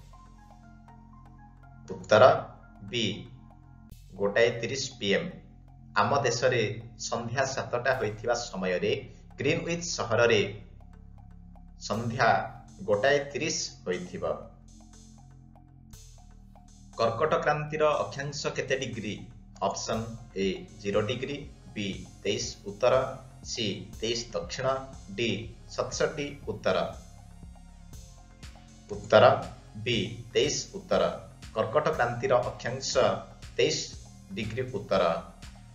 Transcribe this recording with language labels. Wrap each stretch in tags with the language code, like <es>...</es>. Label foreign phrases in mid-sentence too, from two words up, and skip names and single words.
<or>ଉତ୍ତର ବି 1:30 PM। ଆମ ଦେଶରେ ସନ୍ଧ୍ୟା 7ଟା ହୋଇଥିବା ସମୟରେ ଗ୍ରୀନଉଇଚ୍ ସହରରେ ସନ୍ଧ୍ୟା 1:30 ହୋଇଥିବ। କର୍କଟ କ୍ରାନ୍ତିର ଅକ୍ଷାଂଶ କେତେ ଡିଗ୍ରୀ? ଅପସନ୍ ଏ 0 ଡିଗ୍ରୀ, ବି 23 ଉତ୍ତର, ସି 23 ଦକ୍ଷିଣ, ଡି 67 ଉତ୍ତର। ଉତ୍ତର ବି 23 ଉତ୍ତର। କର୍କଟ କ୍ରାନ୍ତିର ଅକ୍ଷାଂଶ 23 ଡିଗ୍ରୀ ଉତ୍ତର।</or>